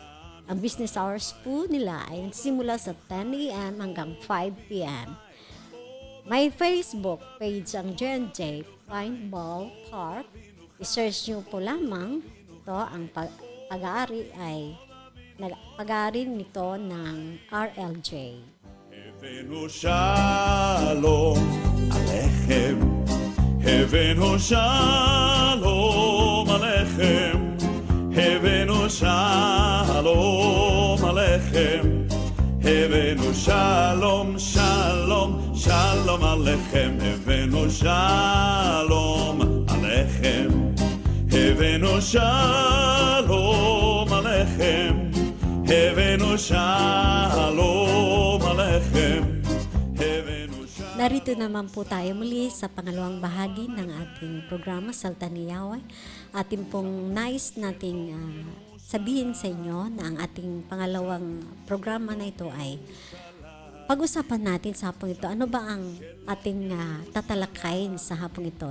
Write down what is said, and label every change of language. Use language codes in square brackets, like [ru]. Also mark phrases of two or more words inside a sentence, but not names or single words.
[tl] Ang [en] business hours [tl] po nila ay simula sa 10 a.m. hanggang 5 p.m. May Facebook page ang J&J Paintball Park. I-search nyo po lamang ito. Ang pag-aari ay pag-aari nito ng RLJ. [he] הבאנו שלום עליכם, הבאנו שלום עליכם, הבאנו שלום עליכם, הבאנו שלום, שלום, שלום עליכם, הבאנו שלום עליכם, הבאנו שלום עליכם, הבאנו שלום עליכם, הבאנו שלום. [tl] Narito naman po tayo muli sa pangalawang bahagi ng ating programa, Salta ni Yahweh. Ating pong nais nating sabihin sa inyo na ang ating pangalawang programa na ito ay pag-usapan natin sa hapong ito. Ano ba ang ating tatalakayin sa hapong ito?